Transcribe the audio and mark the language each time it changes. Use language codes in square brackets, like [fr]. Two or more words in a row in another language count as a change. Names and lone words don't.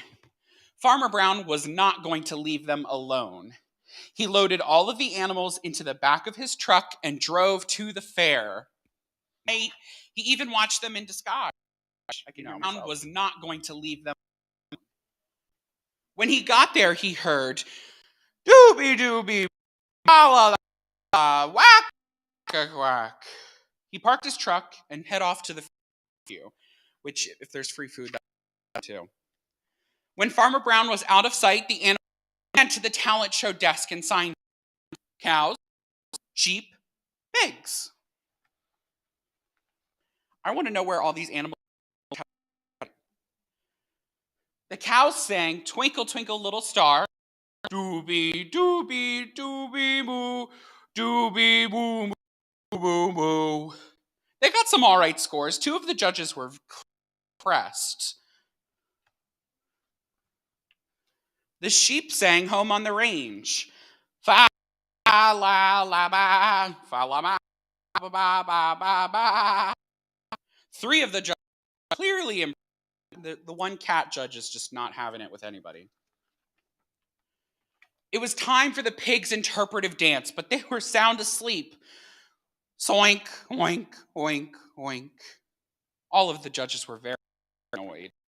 [en] Farmer Brown was not going to leave them alone. He loaded all of the animals into the back of his truck and drove to the fair. He even watched them in disguise. Brown was not going to leave them. When he got there, he heard dooby dooby, la la, whack quack. He parked his truck and head off to the fair, which, if there's free food, that's too. When Farmer Brown was out of sight, the animals went to the talent show desk and signed cows, sheep, pigs. I want to know where all these animals. The cows sang Twinkle Twinkle Little Star, dooby dooby dooby moo, dooby moo moo moo. They got some all right scores. 2 of the judges were impressed. The sheep sang Home on the Range. Fa la la ba, fa la ba ba ba ba ba. 3 of the judges clearly impressed. The one cat judge is just not having it with anybody. It was time for the pigs' interpretive dance, but they were sound asleep. Soink, oink, oink, oink. All of the judges were very annoyed.